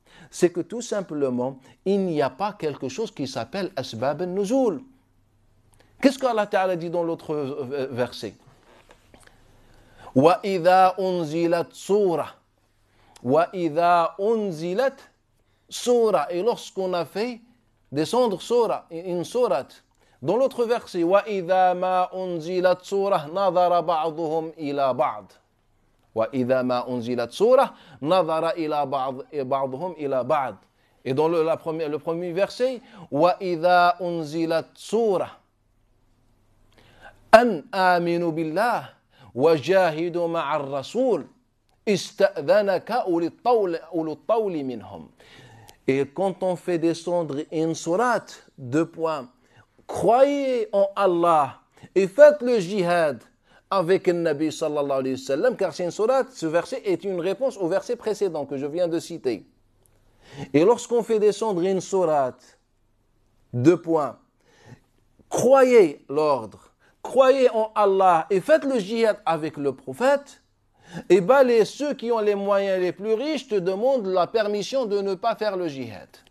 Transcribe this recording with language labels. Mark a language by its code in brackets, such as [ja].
[fr] C'est que tout simplement, il n'y a pas quelque chose qui s'appelle asbab al-nuzul. Qu'est-ce qu'Allah Ta'ala dit dans l'autre verset? [ar] وَإِذَا أُنزِلَتْ سُورَةٌ وَإِذَا أُنزِلَتْ سُورَةٌ. [fr] Et lorsqu'on a fait descendre une sourate. Dans l'autre verset, [ar] وَإِذَا مَا أُنزِلَتْ سُورَةٌ نَظَرَ بَعْضُهُمْ إِلَى بَعْضٍ. وَإِذَا مَا أُنزِلَتْ سُورَةٌ نَظَرَ إِلَى بَعْضُهُمْ إِلَى بَعْضٍ. [fr] Et dans le premier verset, [ar] وَإِذَا أُنزِلَتْ سُورَةٌ أَنْ آمِنُوا بِاللَّهِ وَجَاهِدُوا مَعَ الرَّسُولِ اسْتَأْذَنَكَ أُولُو الطَّوْلِ مِنْهُمْ. [fr] Et quand on fait descendre une sourate, deux points, croyez en Allah et faites le jihad avec le Nabi sallallahu alayhi wa sallam, car c'est une sourate, ce verset est une réponse au verset précédent que je viens de citer. Et lorsqu'on fait descendre une sourate, deux points, croyez l'ordre, croyez en Allah et faites le jihad avec le prophète, et bien ceux qui ont les moyens les plus riches te demandent la permission de ne pas faire le jihad.